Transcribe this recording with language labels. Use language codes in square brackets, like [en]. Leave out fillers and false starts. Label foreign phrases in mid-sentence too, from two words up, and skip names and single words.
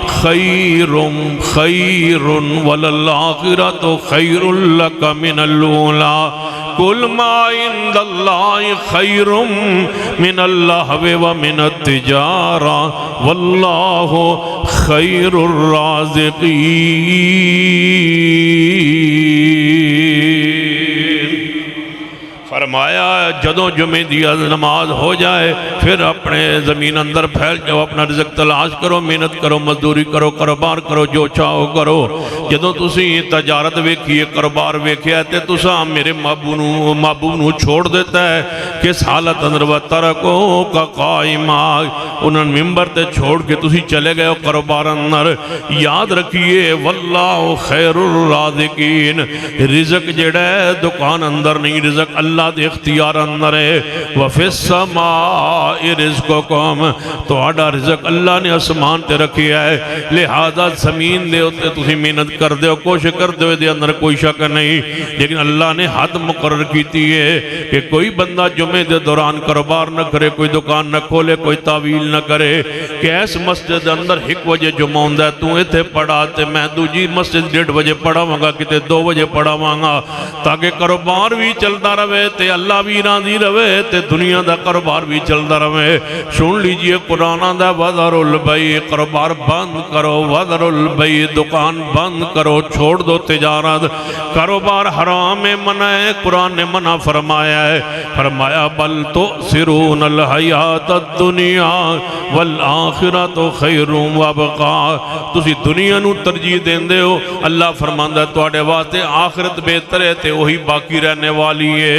[ar] خَيْرٌ وَلَلْآخِرَةُ خَيْرٌ لَكَ مِنَ الْأُولَى قُلْ مَا عِندَ اللَّهِ خَيْرٌ مِنَ اللَّهْوِ وَمِنَ التِّجَارَةِ وَاللَّهُ خَيْرُ الرَّازِقِينَ۔ [pa] فرمایا جدوں جمعے دی نماز ہو جائے پھر اپنے زمین اندر پھیل جاؤ، اپنا رزق تلاش کرو، محنت کرو، مزدوری کرو، کاروبار کرو، جو چاہو کرو۔ جدوں تسی تجارت ویکھیے، کاروبار ویکھیا تے تساں میرے محبوب نو چھوڑ دیتا ہے کس حالت اندر؟ [ar] وَتَرَكُوكَ قَائِمًا، [pa] انہاں ممبر تے چھوڑ کے تسی چلے گئے ہو کاروبار اندر۔ یاد رکھیے [ar] واللہ خیر الرازقین، [pa] رزق جڑا ہے دکان اندر نہیں، رزق اللہ دے اختیار اندر ہے۔ [ar] وَفِي السَّمَاءِ رِزْقُكُمْ، [pa] تو آڈا رزق اللہ نے اسمان تے رکھیا ہے، لہذا زمین دے ہوتے تسی محنت کر دے کوشش کر دے دے اندر کوئی شک نہیں، لیکن اللہ نے حد مقرر کیتی ہے کہ کوئی بندہ جمعے دے دوران کاروبار نہ کرے، کوئی دکان نہ کھولے، کوئی تعویل نہ کرے کہ ایس مسجد اندر 1 بجے جمعہ ہوندہ ہے تو ایتھے پڑھا تے میں دوجی مسجد 1:30 بجے پڑھا وانگا کتے 2 بجے پڑھا وانگا، تاکہ کاروبار بھی چلتا رہے تے اللہ بھی راضی رہے تے دنیا دا کاروبار بھی چلتا رہے۔ سن لیجئے قرآن دا [ar] وَذَرُ الْبَيْعَ، [pa] کاروبار بند کرو، [ar] وَذَرُ الْبَيْعَ [pa] دکان بند کرو، چھوڑ دو تجارت، کاروبار حرام منع ہے، قرآن نے منع فرمایا ہے، فرمایا [ar] بل تؤثرون الحیات الدنیا والآخرۃ خیر وابقا، [pa] تسی دنیا نو ترجیح دیندے ہو، اللہ فرماندا ہے تواڈے واسطے آخرت بہتر ہے تے وہی باقی رہنے والی ہے۔